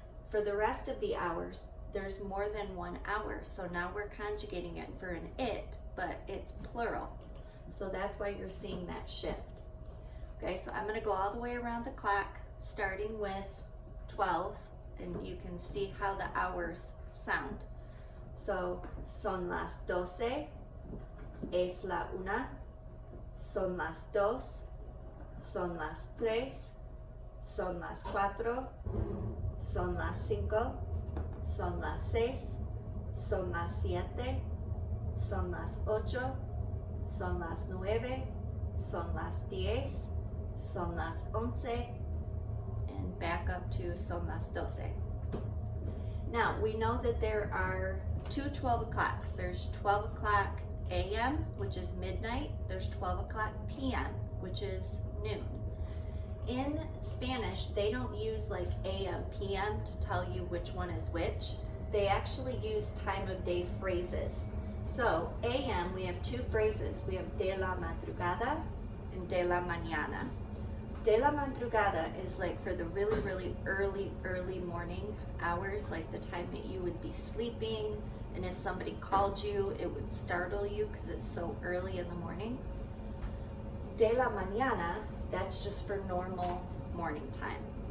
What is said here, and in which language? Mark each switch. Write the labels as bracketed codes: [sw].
[en] For the rest of the hours, there's more than 1 hour. So now we're conjugating it for an it, but it's plural. So that's why you're seeing that shift. Okay, so I'm going to go all the way around the clock, starting with 12, and you can see how the hours sound. [es] So, son las 12, es la una, son las dos, son las tres, son las cuatro, son las cinco, son las seis, son las siete, son las ocho, son las nueve, son las 10, son las 11, [en] and back up to [es] son las 12. [en] Now, we know that there are two 12 o'clocks. There's 12 o'clock a.m., which is midnight. There's 12 o'clock p.m., which is noon. In Spanish, they don't use like a.m., p.m. to tell you which one is which. They actually use time of day phrases. So, a.m., we have two phrases. We have [es] de la madrugada and de la mañana. De la madrugada [en] is like for the really early morning hours, like the time that you would be sleeping, and if somebody called you, it would startle you because it's so early in the morning. [es] De la mañana, [en] that's just for normal morning time.